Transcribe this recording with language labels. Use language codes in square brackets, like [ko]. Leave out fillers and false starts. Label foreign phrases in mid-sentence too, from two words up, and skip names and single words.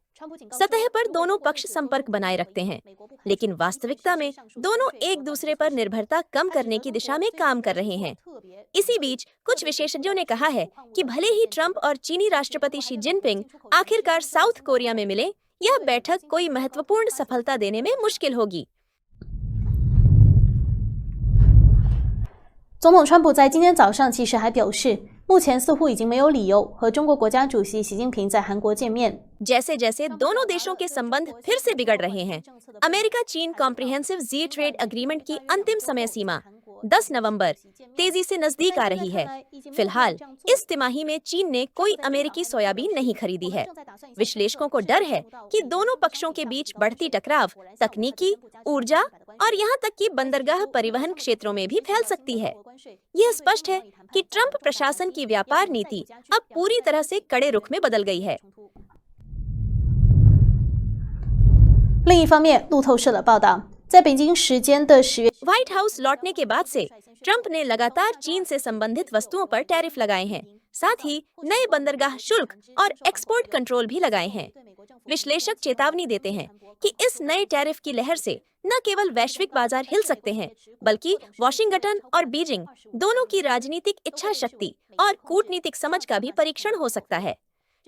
[hi] सतह पर दोनों पक्ष संपर्क बनाए रखते हैं, लेकिन वास्तविकता में दोनों एक दूसरे पर निर्भरता कम करने की दिशा में काम कर रहे हैं। इसी बीच कुछ विशेषज्ञों ने कहा है कि भले ही ट्रंप और चीनी राष्ट्रपति शी जिनपिंग आखिरकार साउथ कोरिया में मिले, यह बैठक कोई महत्वपूर्ण सफलता देने में मुश्किल होगी। [zh] 总统川普在今天早上其实还表示，目前似乎已经没有理由和中国国家主席习近平在韩国见面。 [hi] जैसे जैसे दोनों देशों के संबंध फिर से बिगड़ रहे हैं, अमेरिका चीन [en] comprehensive G trade agreement [hi] की अंतिम समय सीमा 10 नवंबर तेजी से नजदीक आ रही है। फिलहाल इस तिमाही में चीन ने कोई अमेरिकी सोयाबीन नहीं खरीदी है। विश्लेषकों को डर है कि दोनों पक्षों के बीच बढ़ती टकराव तकनीकी, ऊर्जा और यहाँ तक कि बंदरगाह परिवहन क्षेत्रों में भी फैल सकती है। यह स्पष्ट है कि ट्रंप प्रशासन की व्यापार नीति अब पूरी तरह से कड़े रुख में बदल गई है। [zh] 另一方面，路透社的报道，在北京时间的10月， [hi] व्हाइट हाउस लौटने के बाद से ट्रंप ने लगातार चीन से संबंधित वस्तुओं पर टैरिफ लगाए हैं, साथ ही नए बंदरगाह शुल्क और [en] export control [hi] भी लगाए हैं। विश्लेषक चेतावनी देते हैं कि इस नए टैरिफ की लहर से न केवल वैश्विक बाजार हिल सकते हैं, बल्कि वॉशिंगटन और बीजिंग दोनों की राजनीतिक इच्छा शक्ति और कूटनीतिक समझ का भी परीक्षण हो सकता है।